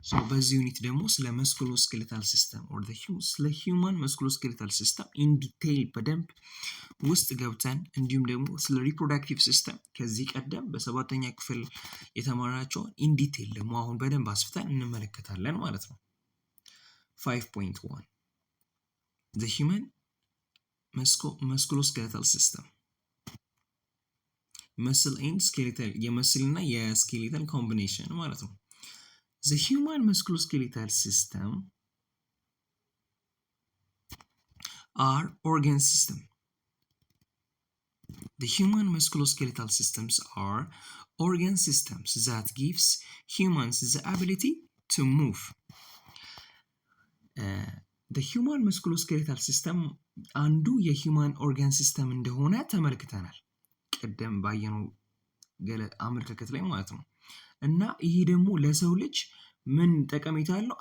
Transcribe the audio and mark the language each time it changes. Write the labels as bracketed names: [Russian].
[Amharic] በዚህ ዩኒት ደግሞ ስለ መስኩሎስኬሌታል ሲስተም ኦር ስለ ሂውማን መስኩሎስኬሌታል ሲስተም ኢን ዲቴይል በደንብ ውስጥ ገብተን እንዲሁም ደግሞ ስለ ሪፕሮዳክቲቭ ሲስተም ከዚህ ቀደም በሰባተኛ ክፍል የተማራቸውን ኢን ዲቴይል ደግሞ አሁን በደንብ አስፍተን እንመለከታለን ማለት ነው። 5.1 [English] The human musculoskeletal system መስል ኤንድ ስኬሌታል [Amharic] የመስልና የስኬሌታል ኮምቢኔሽን ማለት ነው። [English] The human musculoskeletal system are organ system. The human musculoskeletal systems are organ systems that gives humans the ability to move. The human musculoskeletal system [Amharic] አንዱ የሂውማን ኦርጋን ሲስተም እንደሆነ ተመልክተናል ቀደም ባየነው አመለካከት ላይ ማለት ነው። እና ይሄ ደግሞ ለሰው ልጅ ምን ጠቀሜታ አለው?